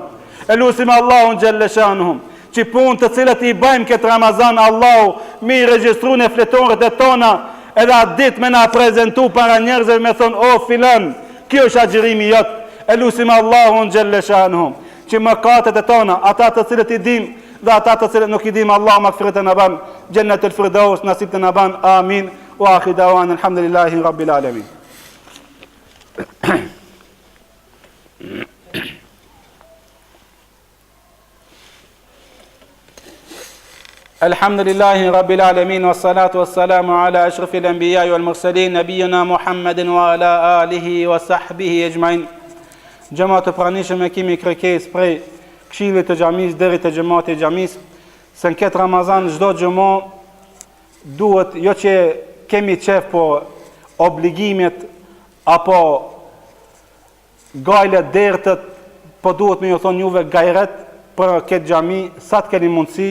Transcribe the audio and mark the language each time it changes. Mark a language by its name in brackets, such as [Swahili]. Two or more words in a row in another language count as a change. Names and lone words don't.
[Albanian] E lusim Allahun xhalleshanu që punë të cilët i bëjmë këtë Ramazan Allahu mi regjistru në fletoret e tona, edhe atë ditë me na prezentu para njerëzve me thonë o filan, kjo është agjirimi jot. E lusim Allahun xhalleshanu që mëkatet e tona, ata të cilët i dim dhe ata të cilët nuk i dim, Allah magfiret e na ban, Jannatul Firdaus nasib të na ban. Amin. [Arabic] وآخر دعوانا الحمد لله رب العالمين. الحمد لله رب العالمين والصلاة والسلام على أشرف الأنبياء والمرسلين نبينا محمد وعلى آله وصحبه أجمعين. [Albanian] Gjëmat të pranishëm e kemi kërkes prej këshillit të xhamis deri te xhamati i xhamis, se në këtë Ramazan çdo xhamo duhet jo që kemi qef po obligimet apo gajlet dertët, po duhet me ju thonë juve gajret për këtë xhami sa të keni mundësi.